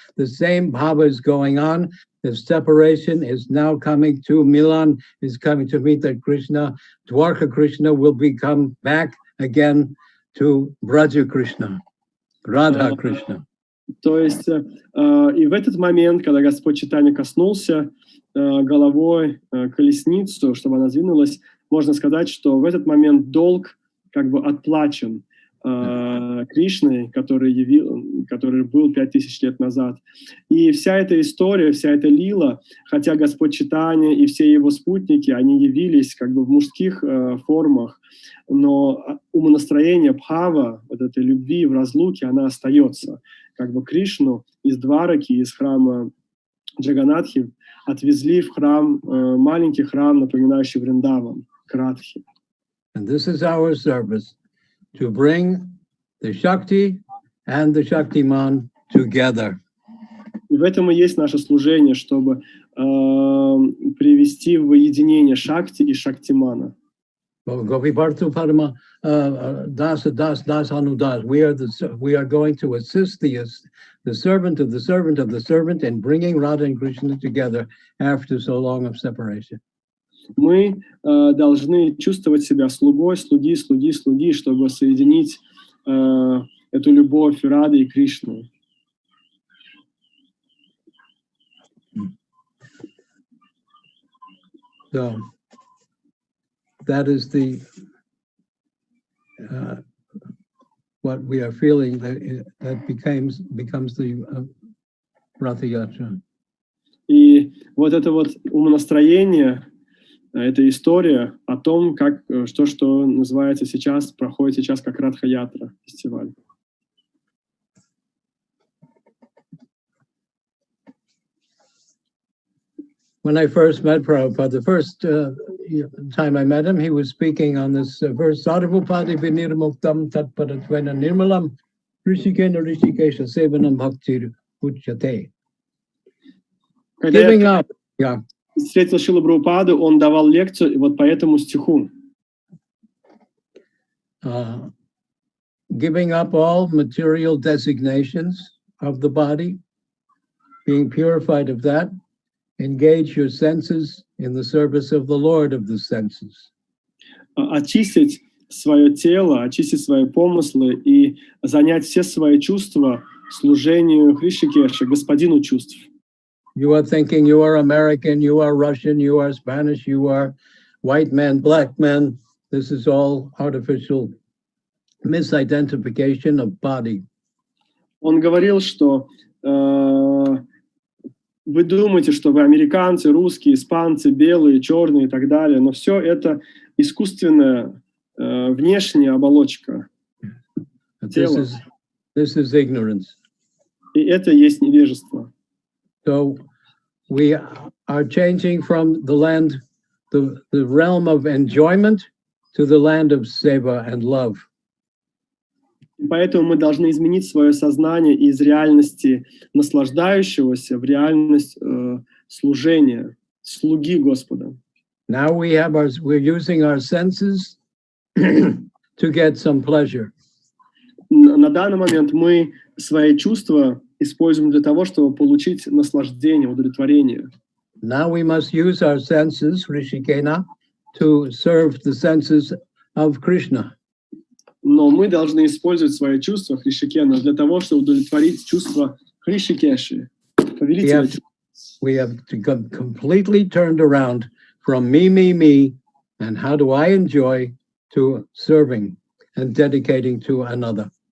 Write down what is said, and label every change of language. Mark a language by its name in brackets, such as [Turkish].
[English] The same bhava is going on. The separation is now coming to Milan, is coming to meet that Krishna. Dwarka Krishna will become back again to Braja Krishna, Radha Krishna. [Russian] То есть и в этот момент, когда Господь Чайтанья коснулся головой колесницу, чтобы она сдвинулась, можно сказать, что в этот момент долг как бы отплачен Кришной, который был 5000 лет назад. И вся эта история, вся эта лила, хотя Господь Чайтанья и все его спутники, они явились как бы в мужских формах, но умонастроение бхава, вот этой любви в разлуке, она остается. Как бы Кришну из Двараки, из храма Джаганатхи отвезли в храм, маленький храм, напоминающий Вриндаван, к Радхе. [English] And this is our service, to bring the Shakti and the Shaktiman together. [Russian] И в этом и есть наше служение, чтобы привести в воединение Шакти и Шактимана. [Sanskrit] Gopiparthu Parama Dasa Das Das Anudas. [English] We are going to assist the servant of the servant of the servant in bringing Radha and Krishna together after so long of separation. [Russian] Мы должны чувствовать себя слугой, слуги, чтобы соединить эту любовь Рады и Кришны. [English] So that is what we are feeling, that becomes the Ratha Yatra. [Russian] И вот это вот умонастроение, эта история о том, как что называется сейчас, проходит сейчас как Радха-ятра, фестиваль. [English] When I first met Prabhupada, the first time I met him, he was speaking on this verse, [Sanskrit] Sarvapadi vinirmuktam tatparatvena nirmalam rishikena rishikesha sevanam bhaktir uchyate. [English] Giving up. Yeah. [Russian] Встретил Шрилу Прабхупаду, он давал лекцию вот по этому стиху. [English] Giving up all material designations of the body, being purified of that, engage your senses in the service of the Lord of the senses. [Russian] Очистить свое тело, очистить свои помыслы и занять все свои чувства служению Хришикеша, господину чувств. [English] You are thinking you are American, you are Russian, you are Spanish, you are white man, black man. This is all artificial misidentification of body. [Russian] Он говорил, что вы думаете, что вы американцы, русские, испанцы, белые, черные и так далее, но все это искусственная внешняя оболочка тела. [English] This is ignorance. [Russian] И это есть невежество. [English] So we are changing from the land, the realm of enjoyment to the land of seva and love. [Russian] И поэтому мы должны изменить свое сознание из реальности наслаждающегося в реальность служения, слуги Господа. [English] Now we're using our senses to get some pleasure. [Russian] На данный момент мы свои чувства используем для того, чтобы получить наслаждение, удовлетворение. [English] Now we must use our senses, Rishikena, to serve the senses of Krishna. [Russian] Но мы должны использовать свои чувства Хришикена для того, чтобы удовлетворить чувства Хришикеши, повелителя. [English] We have to come completely turned around from me, and how do I enjoy, to serving and dedicating to another.